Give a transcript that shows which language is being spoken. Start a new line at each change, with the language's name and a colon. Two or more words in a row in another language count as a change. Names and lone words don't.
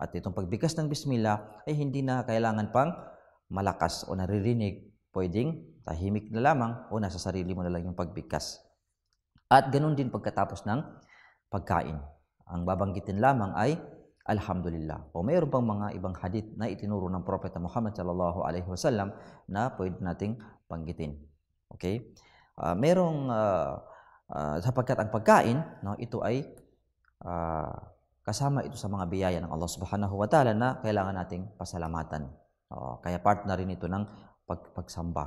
Filipino: At itong pagbigkas ng Bismillah ay hindi na kailangan pang malakas o naririnig. Pwedeng tahimik na lamang o nasa sarili mo na lang yung pagbigkas. At ganun din pagkatapos ng pagkain. Ang babanggitin lamang ay Alhamdulillah. O mayroon pang mga ibang hadith na itinuro ng Propeta Muhammad
Arabic: صلى الله عليه وسلم
Filipino: na pwede nating banggitin. Okay? Sapagkat ang pagkain, no, ito ay kasama ito sa mga biyaya ng Allah
Arabic: سبحانه وتعالى
Filipino: na kailangan nating pasalamatan. Kaya part na rin ito ng pagsamba.